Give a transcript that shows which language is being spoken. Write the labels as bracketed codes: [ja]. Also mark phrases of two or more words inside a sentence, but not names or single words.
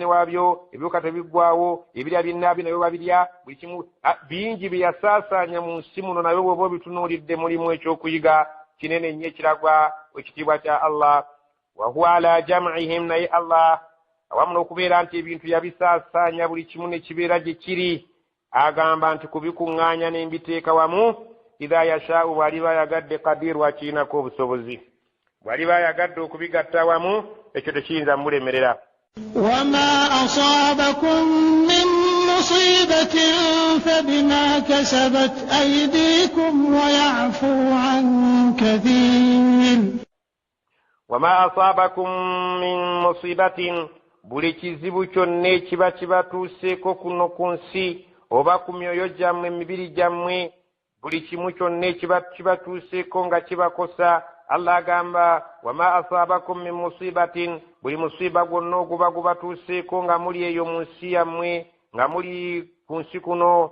[lg] waabyo ebiwuka tebiggwaawo ebirya binnaabyo nabyo babirya buli kimu bingi bye yasaasaanya mu nsi muno nabyo bw'oba obitunuulidde mulimu ekyokuyiga kinene nnyo ekiragwa ekitiibwa kya Allah [ar] وهو على جمعهم [lg] naye Allah awamu n'okubeera nti ebintu yabisaasaanya buli kimu ne kibeera gye kiri agamba nti kubikuŋŋaanya n'embiteeka wamu [ar] إذا يشاء [lg] bw'aliba ayagadde qadiru akiinako obusobozi bw'aliba ayagadde okubigatta wamu ekyo tekiyinza mulemerera [ar] وما أصابكم من مصيبة فبما كسبت أيديكم ويعفو عن كثير. وما أصابكم من مصيبة [lg] buli kizibu kyonna ekiba kibatuuseeko kuno ku nsi oba ku myoyo gyammwe emibiri gyammwe, buli kimu kyonna ekiba kibatuuseeko nga kibakosa, Allah agamba [ar] وما أصابكم من مصيبة, [lg] buli musiba gwonna oguba gubatuuseeko nga muli eyo mu nsi yammwe, nga muli ku nsi kuno